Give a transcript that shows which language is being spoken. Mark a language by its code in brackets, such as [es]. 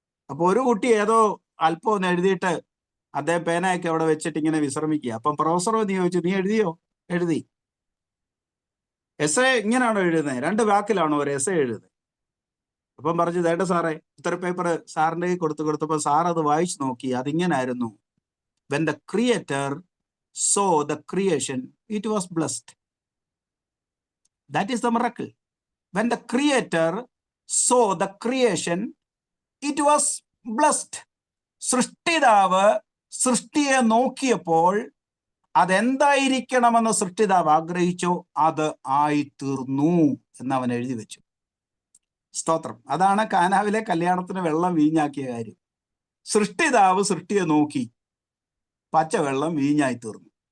[ml] അപ്പൊ ഒരു കുട്ടി ഏതോ അല്പം ഒന്ന് എഴുതിയിട്ട് അദ്ദേഹം പേനയൊക്കെ അവിടെ വെച്ചിട്ട് ഇങ്ങനെ വിശ്രമിക്കുക. അപ്പം പ്രൊഫസർ നീ ചോദിച്ചു, നീ എഴുതിയോ? എഴുതി. എസ്സേ ഇങ്ങനെയാണോ എഴുതുന്നത്? 2 വാക്കിലാണോ ഒരു എസ്സേ എഴുതുന്നത്? അപ്പം പറഞ്ഞു, ദേണ്ട സാറേ, ഉത്തര പേപ്പർ സാറിൻ്റെ കയ്യിൽ കൊടുത്തപ്പോൾ സാർ അത് വായിച്ചു നോക്കി. അതിങ്ങനായിരുന്നു: [en] when the creator saw the creation, it was blessed. That is the miracle. When the creator saw the creation, it was blessed. [ml] സൃഷ്ടിതാവ് സൃഷ്ടിയെ നോക്കിയപ്പോൾ അതെന്തായിരിക്കണമെന്ന് സൃഷ്ടിതാവ് ആഗ്രഹിച്ചോ അത് ആയിത്തീർന്നു എന്ന് അവൻ എഴുതി വെച്ചു. സ്തോത്രം. അതാണ് കാനാവിലെ കല്യാണത്തിന് വെള്ളം വീഞ്ഞാക്കിയ കാര്യം. സൃഷ്ടിതാവ് സൃഷ്ടിയെ നോക്കി, പച്ചവെള്ളം വീഞ്ഞായി തീർന്നു.